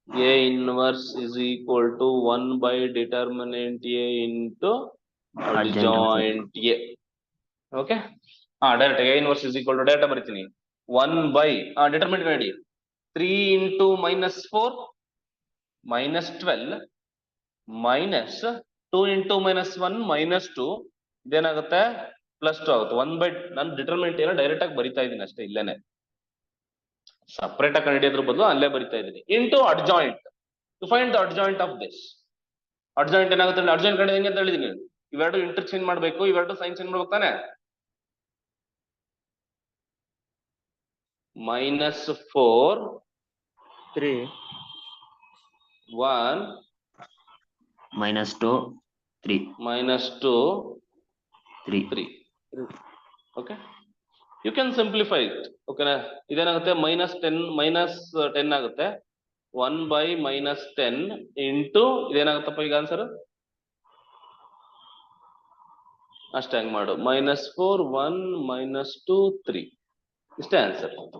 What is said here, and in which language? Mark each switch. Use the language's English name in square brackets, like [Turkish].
[English] a inverse is equal to 1 by determinant a into adjoint a. Okay? [Kannada] Direct [English] a inverse is equal to [Kannada] direct ಬರೀತೀನಿ. 1 by determinant ನೋಡಿ 3 into -4 -12 minus 2 into -1 -2 ಇದೇನಾಗುತ್ತೆ? +2 ಆಗುತ್ತೆ. 1 by ನಾನು determinant ಏನೋ direct ಆಗಿ ಬರಿತಾ ಇದ್ದೀನಿ ಅಷ್ಟೇ, ಇಲ್ಲೇನೆ ಸಪರೇಟ್ ಆಗಿ ಕಂಡುಹಿಡಿಯೋದ್ರ ಬದಲು ಅಲ್ಲೇ ಬರಿತಾ ಇದ್ದೀನಿ. Into adjoint. [English] To find the adjoint of this. [Kannada] Adjoint ಏನಾಗುತ್ತೆ? ಅಡ್ಜಾಯಿಂಟ್ ಕಂಡು ಹೆಂಗೆ ಅಂತ ಹೇಳಿದೀನಿ. ಇವೆರಡು ಇಂಟರ್ಚೇಂಜ್ ಮಾಡ್ಬೇಕು, ಇವೆರಡು ಸೈನ್ ಚೇಂಜ್ ಮಾಡ್ಬೇಕು ತಾನೆ. -4 3 1 -2 3 -2 3. [English] Okay, you can simplify it. [Kannada] Okay na? ಇದೇನಾಗುತ್ತೆ? -10 ಆಗುತ್ತೆ. 1 by -10 ಇಂಟು ಇದೇನಾಗುತ್ತಪ್ಪ ಈಗ ಆನ್ಸರ್? ಅಷ್ಟೇ, ಹಂಗ್ ಮಾಡು. -4 1 -2 3 ಇಷ್ಟೇ ಆನ್ಸರ್.